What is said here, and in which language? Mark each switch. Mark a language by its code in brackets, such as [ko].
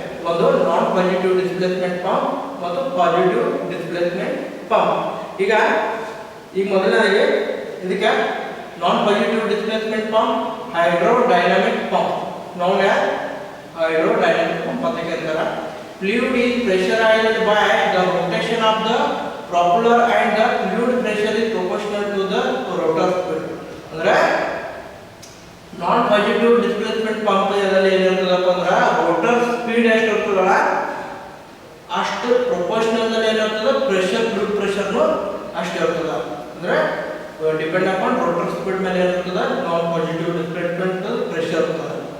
[kn] ಒಂದು ನಾನ್ positive displacement pump ಮತ್ತು positive displacement pump. ಈಗ ಮೊದಲನೇದಾಗಿ ಇದಕ್ಕೆ ನಾನ್ positive displacement pump ಹೈಡ್ರೋಡೈನಾಮಿಕ್ pump, [en] known as hydrodynamic pump [kn] ಅಂತ ಕರೀತಾರೆ. [en] Fluid is pressurized by the rotation of the propeller and the fluid pressure is proportional to the rotor speed. [kn] ಅಂದ್ರೆ ನಾನ್ positive displacement pump ಇದರಲ್ಲಿ ಏನಿರ್ತದಪ್ಪ ಅಂದ್ರೆ rotor speed ಎಷ್ಟು ಇರ್ತದಲ್ಲ ಅಷ್ಟು proportional ಅಲ್ಲಿ ಏನಿರ್ತದ, ಪ್ರೆಷರ್ ಫ್ಲೂಯಿಡ್ ಪ್ರೆಷರ್ನು ಅಷ್ಟು ಇರ್ತದ. ಅಂದ್ರೆ ಡಿಪೆಂಡ್ ಅಪಾನ್ ರೋಟರ್ ಸ್ಪೀಡ್ ಮೇಲೆ ಇರ್ತದ ನಾನ್ ಪಾಸಿಟಿವ್ ಡಿಸ್ಪ್ಲೇಸ್ಮೆಂಟ್ ಪ್ರೆಷರ್ ಇರ್ತದ.